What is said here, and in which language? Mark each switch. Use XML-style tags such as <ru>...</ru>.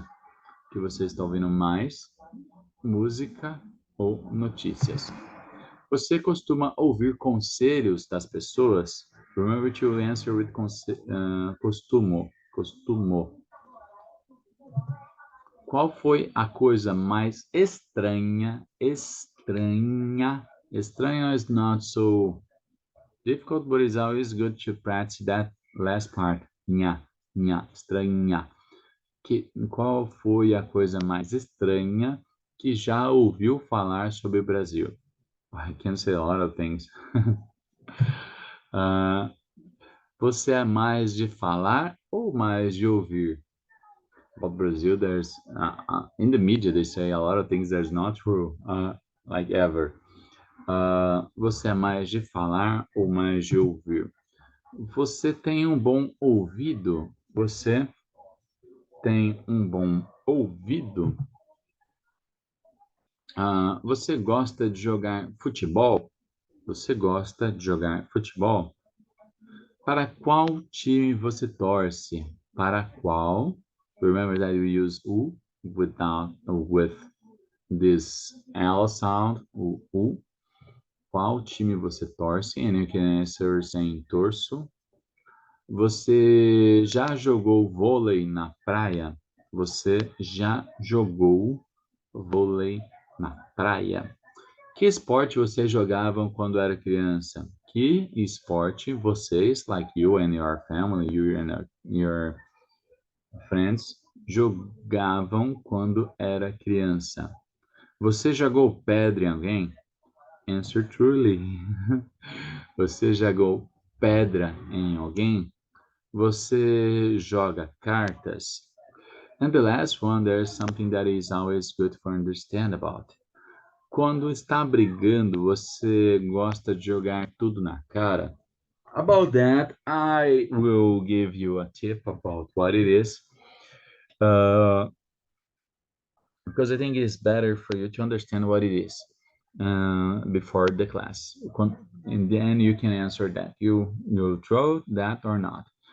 <pt>O que você está ouvindo mais? Música ou notícias? Você costuma ouvir conselhos das pessoas?</pt> <en>Remember to answer with costumo. Costumo.</en> <pt>Qual foi a coisa mais estranha?</pt> <en>Estranha is not so difficult, but it's always good to practice that last part.</en> <pt>Estranha. Qual foi a coisa mais estranha que já ouviu falar sobre o Brasil?</pt> <en>I can say a lot of things.</en> <pt>Você é mais de falar ou mais de ouvir?</pt> <en>About Brazil, there's in the media they say a lot of things that's not true, like ever.</en> <pt>Você é mais de falar ou mais de ouvir? Você tem um bom ouvido? Você tem um bom ouvido? Você gosta de jogar futebol? Você gosta de jogar futebol? Para qual time você torce? Para qual?</pt> <en>Remember that you use u without with this L sound, o u.</en> <pt>Qual time você torce?</pt> <en>And you can answer saying torço.</en> <pt>Você já jogou vôlei na praia? Você já jogou vôlei na praia? Que esporte vocês jogavam quando era criança? Que esporte vocês,</pt> <en>like you and your family, you and your friends,</en> <pt>jogavam quando era criança? Você jogou pedra em alguém?</pt> <en>Answer truly.</en> <pt>Você jogou pedra em alguém? Você joga cartas?</pt> <en>And the last one, there's something that is always good for understand about.</en> <pt>Quando está brigando, você gosta de jogar tudo na cara?</pt> <en>About that, I will give you a tip about what it is. Because I think it's better for you to understand what it is before the class. And then you can answer that. You throw that or not.</en>